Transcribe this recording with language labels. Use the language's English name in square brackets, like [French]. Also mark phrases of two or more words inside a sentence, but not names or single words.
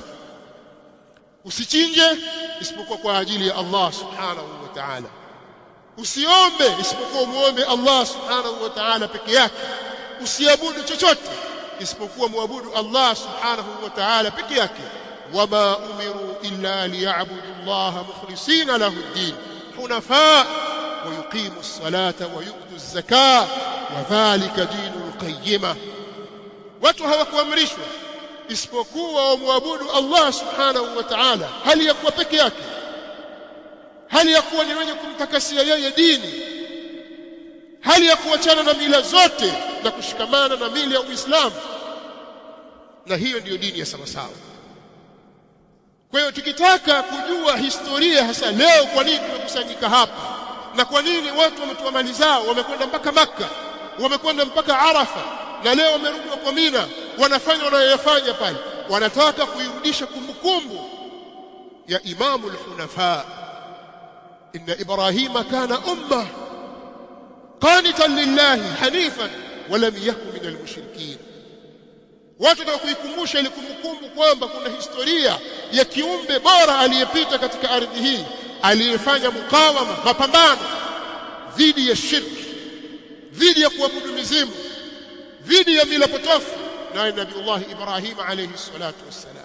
[Swahili] Usichinje isipokuwa kwa ajili ya Allah [Arabic] سبحانه وتعالى. [Swahili] Usiombe isipokuwa muombe Allah [Arabic] سبحانه وتعالى [Swahili] peke yake. Usiabudu chochote isipokuwa muabudu Allah [Arabic] سبحانه وتعالى [Swahili] peke yake. [Arabic] وما أمروا إلا ليعبدوا الله مخلصين له الدين حنفاء ويقيموا الصلاة ويؤتوا الزكاة وذلك دين القيمة. [Swahili] Watu hawakuamrishwa isipokuwa muabudu Allah [Arabic] سبحانه وتعالى [Swahili] hali ya kuwa peke yake, hali ya kuwa ni wenye kumtakasia yeye dini, hali ya kuachana na mila zote na kushikamana na mila ya Uislamu. Na hiyo ndiyo dini ya sawasawa. Kwa hiyo tukitaka kujua historia hasa leo, kwa nini tumekusanyika hapa na kwa nini watu wametoa mali zao, wamekwenda mpaka Makka, wamekwenda mpaka Arafa, na leo wamerudi kwa Mina, wanafanya wanayoyafanya pale, wanataka kuirudisha kumbukumbu ya [Arabic] إمام الحنفاء. إن إبراهيم كان أمة قانتا لله حنيفا ولم يك من المشركين. [Swahili] Watu ndio kuikumbusha ile kumbukumbu kwamba kuna historia ya kiumbe bora aliyepita katika ardhi hii, aliyefanya mukawama, mapambano dhidi ya shirki, dhidi ya kuabudu mizimu, dhidi ya mila potofu, naye Nabii Ibrahim [Arabic] عليه الصلاة والسلام.